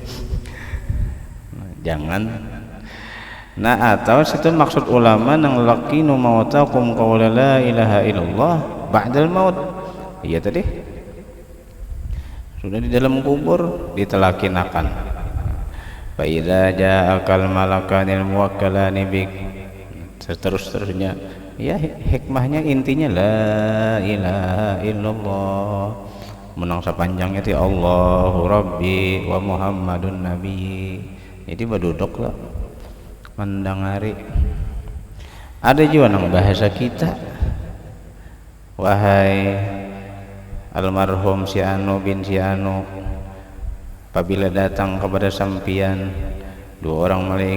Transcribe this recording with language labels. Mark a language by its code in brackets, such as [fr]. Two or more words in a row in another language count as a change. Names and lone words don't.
[bjn] Jangan. Nah atau situ maksud ulama nang [ar] لقنوا موتاكم قول لا إله إلا الله بعد الموت, [bjn] iya tadi sudah di dalam kubur ditalakinakan. [ar] فإذا جاءك الملكان الموكلان بك, [bjn] seterusnya ya hikmahnya intinya [ar] لا إله إلا الله, [bjn] menang sepanjangnya ti [ar] الله ربي ومحمد نبي. [bjn] Jadi baduduk lah mendengari. Ada juga nang bahasa kita, wahai almarhum si anu bin si anu, apabila datang kepada sampian 2 orang malaikat.